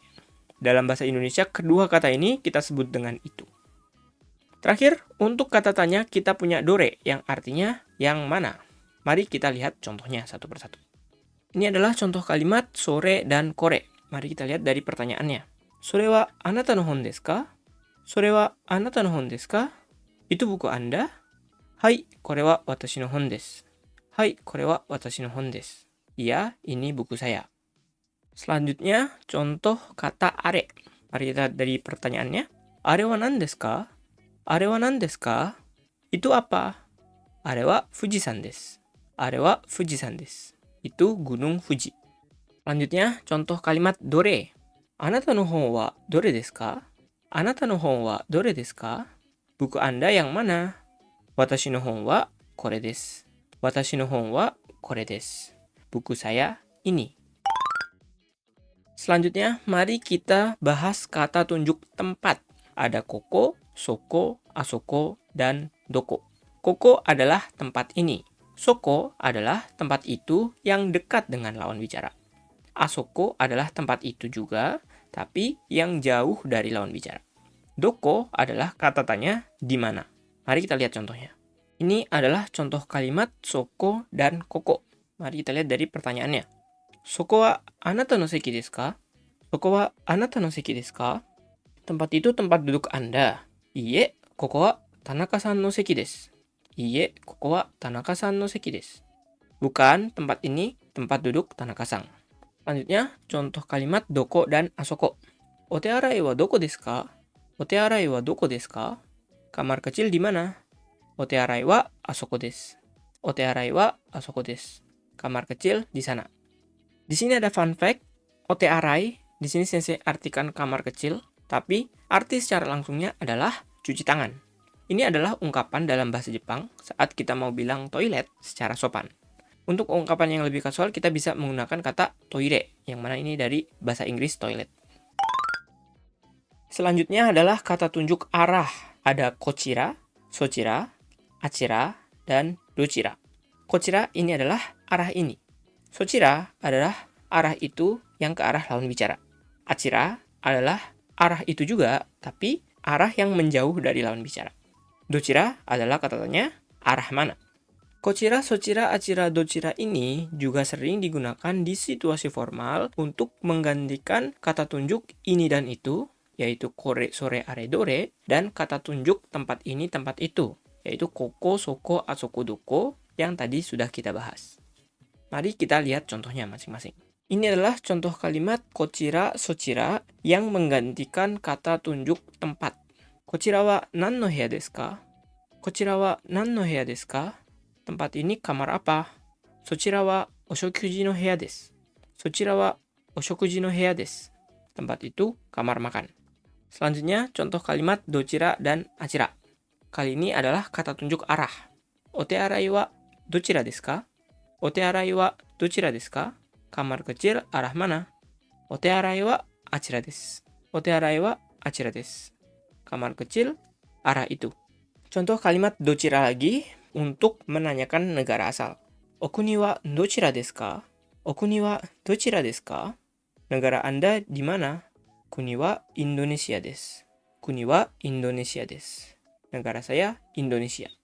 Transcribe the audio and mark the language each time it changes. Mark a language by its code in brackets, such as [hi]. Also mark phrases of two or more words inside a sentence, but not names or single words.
[id] Dalam bahasa Indonesia, kedua kata ini kita sebut dengan itu. Terakhir, untuk kata tanya kita punya dore yang artinya yang mana. Mari kita lihat contohnya satu persatu. Ini adalah contoh kalimat sore dan kore. Mari kita lihat dari pertanyaannya. [ja] それはあなたの本ですか? それはあなたの本ですか? [id] Itu buku Anda? [ja] Hai, これは私の本です。はい、これは私の本です. [id] Iya, ini buku saya. Selanjutnya, contoh kata are. Mari kita lihat dari pertanyaannya. [ja] あれは何ですか？あれは何ですか? [id] Itu apa? [ja] あれは富士山です. あれは富士山です. [id] Itu gunung Fuji. Selanjutnya, contoh kalimat dore. [ja] あなたの本はどれですか？あなたの本はどれですか? [id] Buku Anda yang mana? [ja] 私の本はこれです. 私の本はこれです. [id] Buku saya ini. Selanjutnya, mari kita bahas kata tunjuk tempat. Ada [ja] ここ、そこ、あそこ, [id] dan doko. Koko adalah tempat ini. Soko adalah tempat itu yang dekat dengan lawan bicara. Asoko adalah tempat itu juga, tapi yang jauh dari lawan bicara. Doko adalah kata tanya di mana. Mari kita lihat contohnya. Ini adalah contoh kalimat soko dan koko. Mari kita lihat dari pertanyaannya. [ja] そこはあなたの席ですか? そこはあなたの席ですか? [id] Tempat itu tempat duduk Anda. [ja] いいえ、ここは田中さんの席です。いいえ, ここは田中さんの席です. [id] Bukan, tempat ini tempat duduk Tanaka-san. Selanjutnya, contoh kalimat doko dan asoko. [ja] お手洗いはどこですか？お手洗いはどこですか? [id] Kamar kecil di mana? [ja] お手洗いはあそこです。お手洗いはあそこです. [id] Kamar kecil di sana. Di sini ada [en] fun fact. [ja] お手洗い, [id] di sini sensei artikan kamar kecil, tapi arti secara langsungnya adalah cuci tangan. Ini adalah ungkapan dalam bahasa Jepang saat kita mau bilang toilet secara sopan. Untuk ungkapan yang lebih kasual, kita bisa menggunakan kata toire, yang mana ini dari bahasa Inggris toilet. Selanjutnya adalah kata tunjuk arah. Ada [ja] こちら、そちら、あちら, [id] dan dochira. Kochira ini adalah arah ini. Sochira adalah arah itu yang ke arah lawan bicara. Achira adalah arah itu juga, tapi arah yang menjauh dari lawan bicara. Dochira adalah kata tanya arah mana. [ja] こちら、そちら、あちら、どちら [id] ini juga sering digunakan di situasi formal untuk menggantikan kata tunjuk ini dan itu, yaitu [ja] これ、それ、あれ、どれ, [id] dan kata tunjuk tempat ini, tempat itu, yaitu [ja] ここ、そこ, あそこ、どこ, [id] yang tadi sudah kita bahas. Mari kita lihat contohnya masing-masing. Ini adalah contoh kalimat [ja] こちら、そちら [id] yang menggantikan kata tunjuk tempat. [ja] こちらは何の部屋ですか？こちらは何の部屋ですか? [id] Tempat ini kamar apa? [ja] そちらはお食事の部屋です。そちらはお食事の部屋です。 [id] Tempat itu kamar makan. Selanjutnya, contoh kalimat docira dan acira. Kali ini adalah kata tunjuk arah. [ja] お手洗いはどちらですか？お手洗いはどちらですか? [id] Kamar kecil arah mana? [ja] お手洗いはあちらです. お手洗いはあちらです. [id] Kamar kecil arah itu. Contoh kalimat docira lagi untuk menanyakan negara asal. [ja] お国はどちらですか？お国はどちらですか? [id] Negara Anda di mana? [ja] 国はインドネシアです. 国はインドネシアです. [id] Negara saya Indonesia.